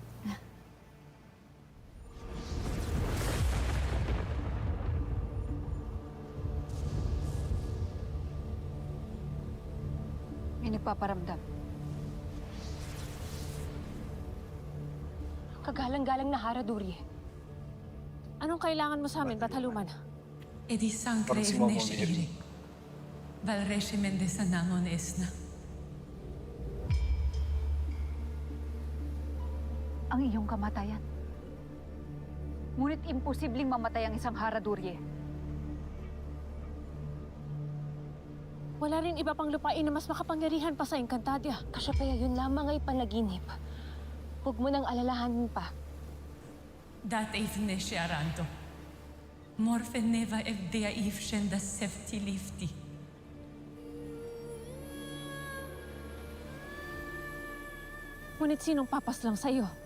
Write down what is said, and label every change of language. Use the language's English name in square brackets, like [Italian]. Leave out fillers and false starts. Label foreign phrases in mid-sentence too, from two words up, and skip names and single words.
[Filipino] May nagpaparamdam. Kagalang-galang na Haradurye. Anong kailangan mo sa amin, Bataluman? E di sancre Parang si Momo evnesce Val regimen de sanamon esna. Ang iyong kamatayan. Ngunit imposibleng mamatay ang isang Haradurye. Wala rin iba pang lupain na mas makapangyarihan pa sa Encantadia. Kasyapaya yun lamang ay panaginip. Huwag mo nang alalahanin pa. Dat evnesce aranto. Morfe neva evdea ivshen da sefti lifti. Ngunit sinong papaslang sa'yo?